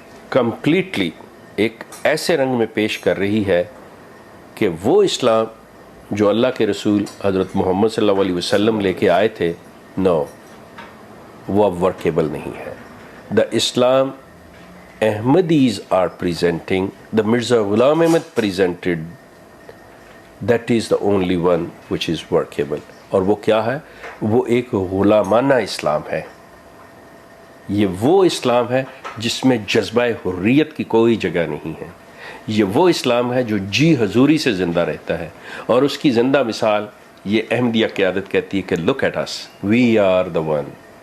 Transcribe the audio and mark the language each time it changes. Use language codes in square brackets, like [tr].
[ur] Completely ایک ایسے رنگ میں پیش کر رہی ہے کہ وہ اسلام جو اللہ کے رسول حضرت محمد صلی اللہ علیہ وسلم لے کے آئے تھے، نو، وہ اب ورکیبل نہیں ہے. [en] the [ur] اسلام [en] Ahmadis are presenting, the Mirza Ghulam Ahmad presented, that is the only one which is workable. [ur] اور وہ کیا ہے؟ وہ ایک غلامانہ اسلام ہے. یہ وہ اسلام ہے جس میں جذبہ حریت کی کوئی جگہ نہیں ہے. یہ وہ اسلام ہے جو جی حضوری سے زندہ رہتا ہے، اور اس کی زندہ مثال یہ احمدیہ قیادت کہتی ہے کہ [en] look at us, we are the one.